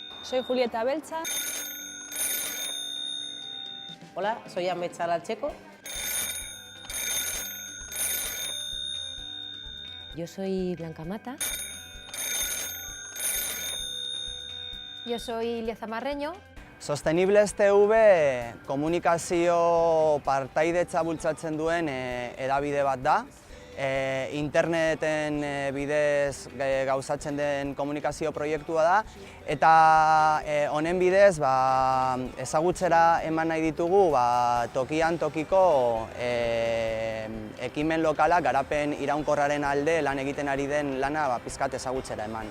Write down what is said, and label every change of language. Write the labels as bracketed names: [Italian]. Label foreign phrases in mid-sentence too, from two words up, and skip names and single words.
[Spanish] Soy Julieta Belcha. Hola, soy Ametsa Lalcheco. Yo soy Blanca Mata. Yo soy Lieza Marreño. [Basque] Sostenibles TV komunikazio partaidetza bultzatzen duen hedabide bat da. Interneten bidez gauzatzen den komunikazio proiektua da, eta honen bidez ezagutzera eman nahi ditugu tokian tokiko ekimen lokalak garapen iraunkorraren alde lan egiten ari den lana pizkat ezagutzera eman.